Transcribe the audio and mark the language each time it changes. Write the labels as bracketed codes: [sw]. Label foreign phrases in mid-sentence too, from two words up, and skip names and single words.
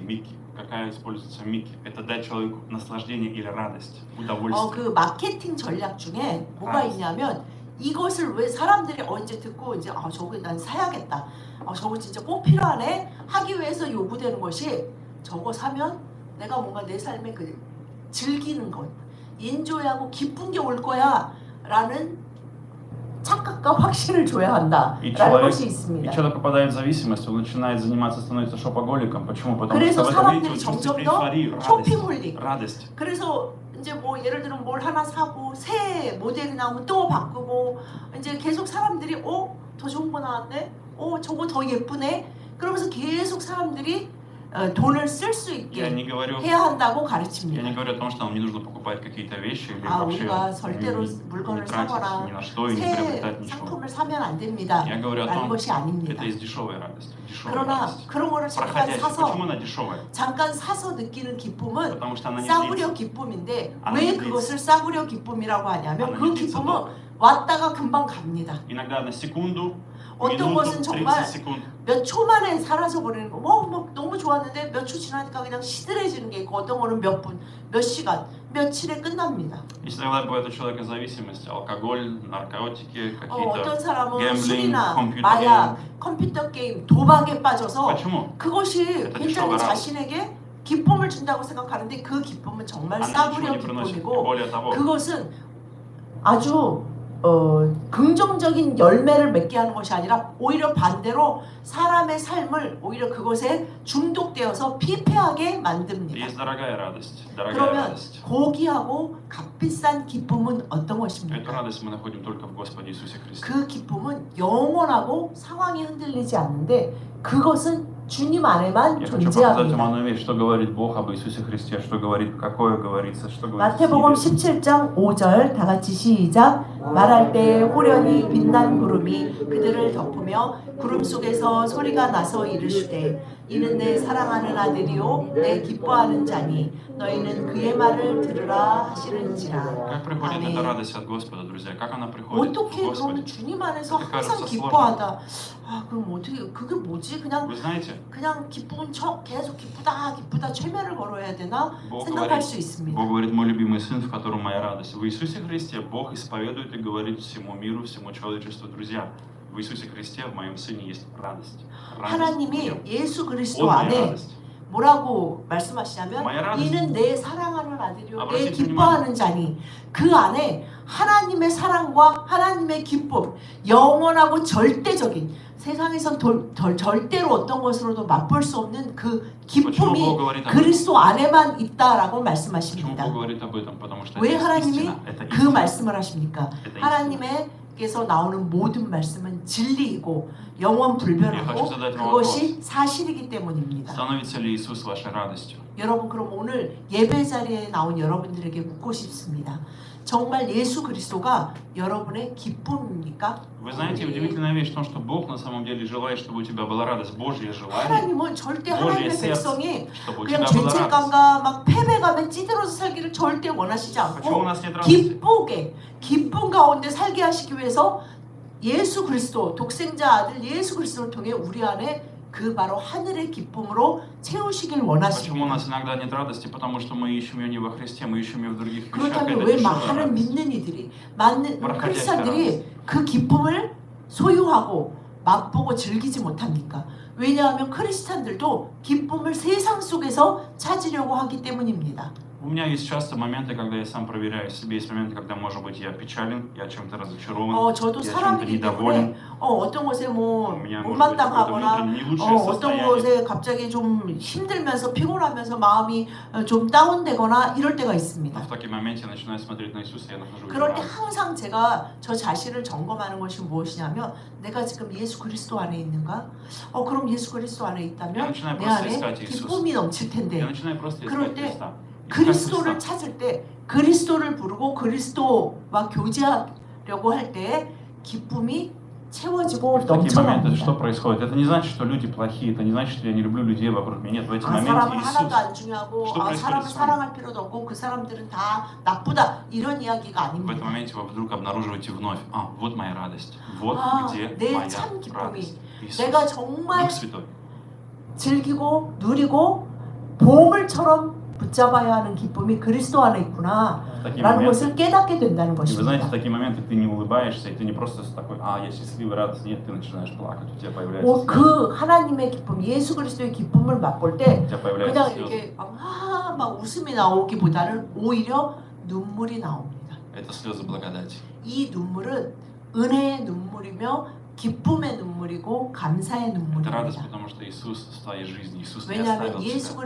[ru] Какая используется Микки? Это дать человеку наслаждение или радость, удовольствие. [ko] 그 마케팅 전략 중에 뭐가 있냐면 이것을 왜 사람들이 이제 듣고 이제 저거 난 사야겠다. 저거 진짜 꼭 필요하네 하기 위해서 요구되는 것이 저거 사면 내가 뭔가 내 삶에 그 즐기는 것, 인조하고 기쁜 게 올 거야라는 착각과 확신을 줘야 한다라는 것이 있습니다. [ru] И человек попадает в зависимость, он начинает заниматься, становится шопоголиком. Почему? Потому [ko] 그래서 [ru] что в этом видите, [ko] 사람들이 [ru] он чувствует [ko] 점점 더 [ru] эйфорию, [ko] 쇼핑홀릭. [ru] радость. [ko] 그래서 이제 뭐 예를 들면 뭘 하나 사고 새 모델이 나오면 또 바꾸고 이제 계속 사람들이 더 좋은 거 나왔네, 저거 더 예쁘네. 그러면서 계속 사람들이 돈을 쓸 수 있게 해야 한다고 [ru] Я [ko] 가르칩니다. [ru] не говорю о том, что нам не нужно покупать какие-то вещи или вообще [ko] 우리가 절대로 [ru] не [ko] 물건을 [ru] тратить [ko] 사거나 [ru] ни на что и не [ko] 새 [ru] приобретать ничего. [ko] 상품을 사면 안 됩니다. [ru] Я говорю о [ko] 라는 [ru] том, [ko] 것이 아닙니다. [ru] это из дешевой радости. Дешевая [ko] 그러나 [ru] радость. [ko] 그런 거를 잠깐 [ru] Проходящая. [ko] 사서 [ru] Почему она дешевая? [ko] 잠깐 사서 느끼는 기쁨은 [ru] Потому что она не [ko] 싸구려 [ru] длится. [ko] 기쁨인데 안 왜 [ru] длится. [ko] 그것을 싸구려 기쁨이라고 하냐면 안 그 [ru] длится [ko] 기쁨은 [ru] долго. [ko] 왔다가 금방 갑니다. [ru] Иногда на секунду, [ko] 어떤 [ru] минуту, [ko] 것은 정말 [ru] 30 секунд. [ko] 몇 초 만에 사라져 버리는 거. 뭐 너무 좋았는데 몇 초 지나니까 그냥 시들해지는 게 있고 어떤 거는 몇 분, 몇 시간, 며칠에 끝납니다. [ru] И иногда бывает у человека зависимость, алкоголь, наркотики, [ko] 어떤 [ru] какие-то [ko] 사람은 gambling, 술이나 컴퓨터 마약, 컴퓨터 게임, 도박에 빠져서 [ru] Почему? [ko] 그것이 [ru] Это [ko] 굉장히 [ru] дешевая [ko] 자신에게 기쁨을 준다고 생각하는데 그 기쁨은 정말 [ru] Она [ko] 싸구려 [ru] ничего не приносит. [ko] 기쁨이고 [ru] Более того, [ko] 그것은 아주 긍정적인 열매를 맺게 하는 것이 아니라 오히려 반대로 사람의 삶을 오히려 그것에 중독되어서 피폐하게 만듭니다. [ru] есть дорогая радость. Дорогая [ko] 그러면 [ru] радость. [ko] 고귀하고 값비싼 기쁨은 어떤 [ru] Эту [ko] 것입니까? [ru] радость мы находим только в Господе Иисусе Христе. [ko] 그 기쁨은 영원하고 상황이 흔들리지 않는데 그것은 주님 안에만 [ru] Я хочу показать вам [ko] 존재합니다. [ru] одну вещь, что говорит Бог об Иисусе Христе, что говорит, какое говорится, что говорит [ko] 마태복음 [ru] Свидетель. [ko] 17장 5절 다 같이 시작. 말할 때 호련히 빛난 구름이 그들을 덮으며 구름 속에서 소리가 나서 이르시되 이는 내 사랑하는 아들이요 내 기뻐하는 자니 너희는 그의 말을 들으라 하시는지라. [ru] Как приходит эта [ko] 아멘. [ru] радость от Господа, друзья? Как она приходит в [ko] 어떻게 [ru] Господе? [ko] 그러면 주님 안에서 그렇게 항상 가르쳐 기뻐하다. 그럼 어떻게 그게 뭐지? [ru] Вы знаете, [ko] 그냥 기쁜 척 계속 기쁘다 최면을 걸어야 되나 [ru] Бог [ko] 생각할 [ru] говорит, [ko] 수 있습니다. [ru] Бог говорит, мой любимый сын, в котором моя радость. В Иисусе Христе Бог исповедует и говорит всему миру, всему человечеству, друзья. В Иисусе Христе, в моем сыне есть радость. Радость в [ko] 하나님이 [ru] нем. [ko] 예수 [ru] Он [ko] 그리스도 [ru] моя [ko] 안에 [ru] радость. [ko] 뭐라고 말씀하시냐면 [ru] моя радость. [ko] 이는 내 사랑하는 아들이요 내 [ru] Обратите [ko] 기뻐하는 자니 그 안에 하나님의 사랑과 하나님의 기쁨 영원하고 절대적인 세상에선 절대로 어떤 것으로도 맛볼 수 없는 그 [ru] Почему [ko] 기쁨이 [ru] Бог говорит об этом? [ko] 그리스도 안에만 있다라고 [ru] Почему [ko] 말씀하십니다. [ru] Бог говорит об этом? Потому что [ko] 왜 [ru] это [ko] 하나님이 [ru] истина. Это [ko] 그 [ru] истина. [ko] 말씀을 하십니까? [ru] Это истина. [ko] 하나님께서 나오는 모든 말씀은 진리이고 영원 불변하고 그것이 사실이기 때문입니다. [ru] Становится ли Иисус вашей радостью? [ko] 여러분 그럼 오늘 예배 자리에 나온 여러분들에게 묻고 싶습니다. 정말 예수 그리스도가 여러분의 기쁨입니까? [ru] Вы знаете, удивительная вещь в том, что Бог на самом деле желает, чтобы у тебя была радость. Божье желание, [ko] 하나님은 절대 [ru] Божье [ko] 하나님의 [ru] сердце, [ko] 백성이 [ru] чтобы у тебя [ko] 그냥 [ru] была радость. [ko] 죄책감과 막 패배감에 찌들어서 살기를 절대 원하시지 [ru] Почему у [ko] 않고 [ru] нас нет радости? [ko] 기쁘게 기쁨 가운데 살게 하시기 위해서 예수 그리스도 독생자 아들 예수 그리스도를 통해 우리 안에 그 바로 하늘의 기쁨으로 채우시길 [ru] Почему у [ko] 원하십니다. [ru] нас иногда нет радости? Потому что мы ищем ее не во Христе, мы ищем ее в других вещах. [ko] 그렇다면 [ru] Это [ko] 왜 [ru] дешевая [ko] 많은 [ru] радость. [ko] 믿는 이들이 많은 뭐라 크리스찬들이 그 기쁨을 소유하고 맛보고 즐기지 못합니까? 왜냐하면 크리스찬들도 기쁨을 세상 속에서 찾으려고 하기 때문입니다. [ru] У меня есть часто моменты, когда я сам проверяю себе, есть моменты, когда, может быть, я печален, я чем-то разочарован, [ko] 저도 [ru] я чем-то [ko] 사람이기 [ru] недоволен. [ko] 때문에 어떤 것에 뭐 [ru] У меня, может быть, какое-то [ko] 못마땅하거나 [ru] внутреннее не лучшее [ko] 어떤 [ru] состояние. [ko] 것에 갑자기 좀 힘들면서 피곤하면서 마음이 좀 다운되거나 이럴 때가 [ru] Но [ko] 있습니다. [ru] в такие моменты я начинаю смотреть на Иисуса, и я нахожу в нем [ko] 그럴 때 [ru] радость. [ko] 항상 제가 저 자신을 점검하는 것이 무엇이냐면 내가 지금 예수 그리스도 안에 있는가? 그럼 예수 그리스도 안에 있다면 [ru] начинаю [ko] 내 [ru] просто [ko] 안에 [ru] искать Иисуса. [ko] 기쁨이 넘칠 [ru] Я [ko] 텐데 [ru] начинаю просто [ko] 그럴 [ru] искать [ko] 때 [ru] Христа. искать [ko] 그리스도를 [ru] Христа. [ko] 찾을 때 그리스도를 부르고 그리스도와 교제하려고 할 때 기쁨이 채워지고 [ru] В такие моменты что [ko] 넘쳐납니다. [ru] происходит? Это не значит, что люди плохие, это не значит, что я не люблю людей вокруг меня. Нет, в эти [ko] 사람은 [ru] моменты [ko] 하나도 [ru] Иисус. [ko] 안 중요하고 [ru] что происходит [ko] 사람을 [ru] с вами? [ko] 사랑할 필요도 없고 그 사람들은 다 나쁘다 이런 이야기가 [ru] В этом [ko] 아닙니다. [ru] моменте вы вдруг обнаруживаете вновь, вот моя радость, вот где [ko] 내 [ru] моя [ko] 참 기쁨이 [ru] радость. Иисус, [ko] 내가 정말 [ru] Дух Святой. [ko] 즐기고 누리고 보물처럼 붙잡아야 하는 기쁨이 그리스도 안에 있구나 [ru] В такие [ko] 라는 [ru] моменты, [ko] 것을 깨닫게 된다는 [ru] и вы знаете, [ko] 것입니다. [ru] в такие моменты ты не улыбаешься, и ты не просто такой, я счастливый, радостный, нет, ты начинаешь плакать, у тебя появляется слезы, [ko] 그 하나님의 기쁨, 예수 그리스도의 기쁨을 맛볼 때 [ru] у тебя появляются [ko] 그냥 [ru] слезы. [ko] 이렇게 막 웃음이 나오기보다는 오히려 눈물이 나옵니다. [ru] Это слезы благодати. [ko] 이 눈물은 은혜의 눈물이며 기쁨의 눈물이고 감사의 [ru] Это радость, [ko] 눈물입니다. [ru] потому что Иисус в твоей жизни. Иисус не [ko] 왜냐하면 [ru] оставил [ko] 예수 [ru] тебя.